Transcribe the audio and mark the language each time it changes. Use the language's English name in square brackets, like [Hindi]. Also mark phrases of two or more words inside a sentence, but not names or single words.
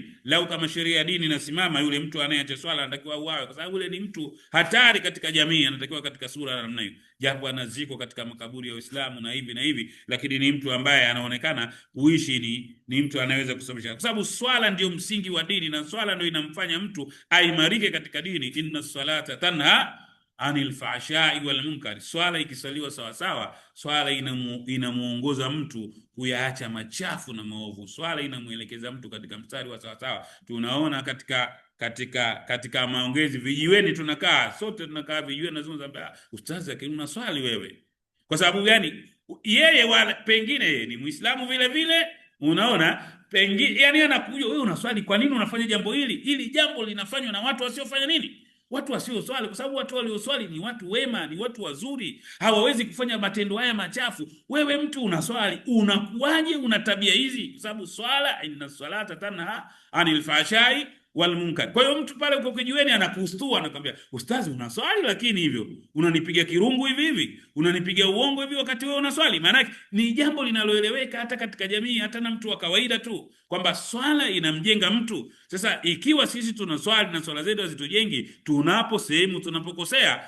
[Swahili] Lau kama sheria ya dini inasimama, yule mtu anayeacha swala anatakiwa auawe, kwa sababu yule ni mtu hatari katika jamii, anatakiwa katika sura ya namna hiyo. Japo anazikwa katika makaburi ya Uislamu na hivi na hivi, lakini ni mtu ambaye anaonekana kuishi ni mtu anaweza kusababisha, kwa sababu swala ndio msingi wa dini, na swala ndio inamfanya mtu aimarike katika dini. [Arabic] إن الصلاة تنهى عن الفحشاء والمنكر, [Swahili] swala ikisaliwa sawa sawa, swala inamuongoza mtu kuyaacha machafu na maovu. Swala inamuelekeza mtu katika mstari wa sawa sawa. Tunaona katika maongezi vijiweni, tunakaa sote, tunakaa vijiweni, nazungumza, ustazi lakini unaswali wewe. Kwa sababu gani? Yeye pengine ni Muislamu vile vile, unaona, pengine yani anakuja, wewe unaswali, kwa nini unafanya jambo hili? Hili jambo linafanywa na watu wasiofanya nini? Watu wasioswali, kwa sababu watu walioswali ni watu wema, ni watu wazuri, hawawezi kufanya matendo haya machafu. Wewe mtu unaswali, unakuaje una tabia hizi? Kwa sababu swala, [Arabic] إن الصلاة تنهى عن الفحشاء والمنكر. [Swahili] Kwa hiyo mtu pale uko kijiweni anakustua, anakuambia, ustazi unaswali lakini hivyo unanipiga kirungu hivi, unanipiga uongo hivi wakati wewe unaswali. Maana ni jambo linaloeleweka hata katika jamii, hata na mtu wa kawaida tu, kwamba swala inamjenga mtu. Sasa ikiwa sisi tunaswali na swala zetu hazitujengi, tunapo sehemu tunapokosea.